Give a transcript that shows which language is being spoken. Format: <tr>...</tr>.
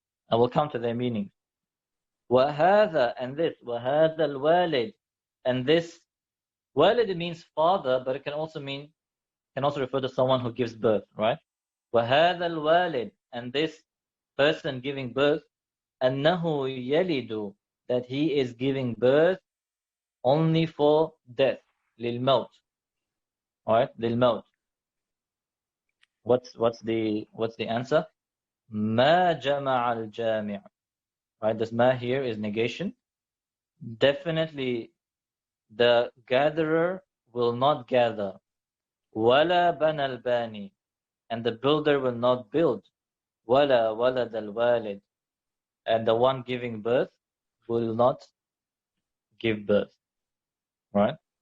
<en>I will come to their meaning. وَهَذَا, and this,</en> <ar>وَهَذَا الْوَالِدِ,</ar> <en>and this, walid means father, but it can also refer to someone who gives birth, right?</en> <ar>وَهَذَا الْوَالِدِ,</ar> <en>and this person giving birth,</en> <ar>أَنَّهُ يَلِدُ,</ar> <en>that he is giving birth only for death, للموت, right? للموت. What's the answer?</en> <ar>ما جمع الجامع, right?</ar> <en>This ma here is negation. Definitely, the gatherer will not gather.</en> <ar>ولا بنى الباني,</ar> <en>and the builder will not build.</en> <ar>ولا ولد الوالد,</ar> <en>and the one giving birth will not give birth, right?</en>